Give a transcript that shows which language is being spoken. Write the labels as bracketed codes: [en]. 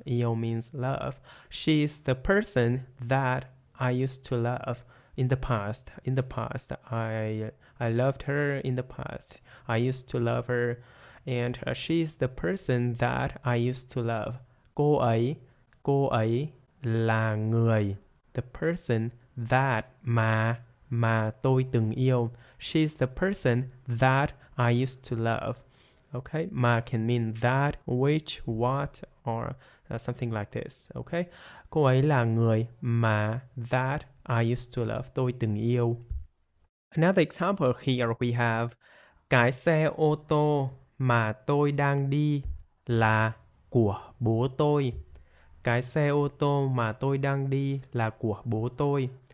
[en] Yêu means love. She's the person that I used to love in the past. In the past, I loved her in the past. I used to love her. And she's the person that I used to love. [vi] Cô ấy là người. [en] The person that [vi] mà tôi từng yêu. [en] She's the person that I used to love. Okay, mà can mean that, which, what, or something like this. [vi] Okay, cô ấy là người mà [en] that I used to love. [vi] Tôi từng yêu. [en] Another example here we have [vi] cái xe ô tô mà tôi đang đi là của bố tôi. Cái xe ô tô mà tôi đang đi là của bố tôi.